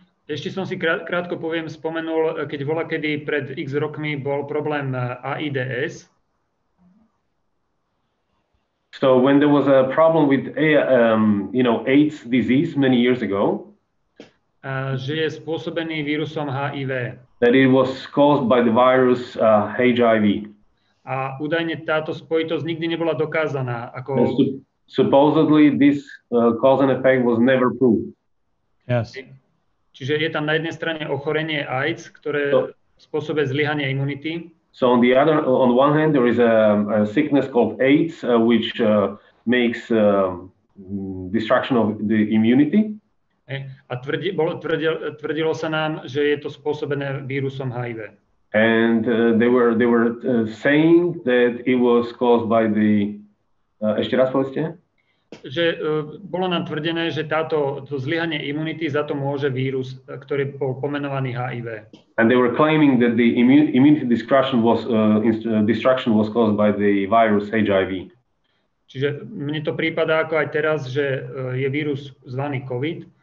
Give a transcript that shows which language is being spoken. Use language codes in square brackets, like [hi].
[sk] Ešte som si krátko poviem, spomenul, keď volakedy pred x rokmi bol problém AIDS. [en] So when there was a problem with AIDS disease many years ago, [sk] že je spôsobený vírusom HIV. [en] That it was caused by the virus HIV. [sk] A údajne táto spojitosť nikdy nebola dokázaná. Ako... [en] Supposedly this cause and effect was never proved. Yes. [sk] Čiže je tam na jednej strane ochorenie AIDS, ktoré spôsobuje zlyhanie imunity. [en] So on one hand, there is a sickness called AIDS, which makes destruction of the immunity. [sk] A tvrdilo sa nám, že je to spôsobené vírusom HIV. [en] And they were saying that it was caused by the [sk] ešte raz povedzte? Že bolo nám tvrdené, že to zlyhanie imunity za to môže vírus, ktorý bol pomenovaný HIV. [en] And they were claiming that the immunity destruction was caused by the virus HIV. [sk] Čiže mne to prípada ako aj teraz, že je vírus zvaný COVID.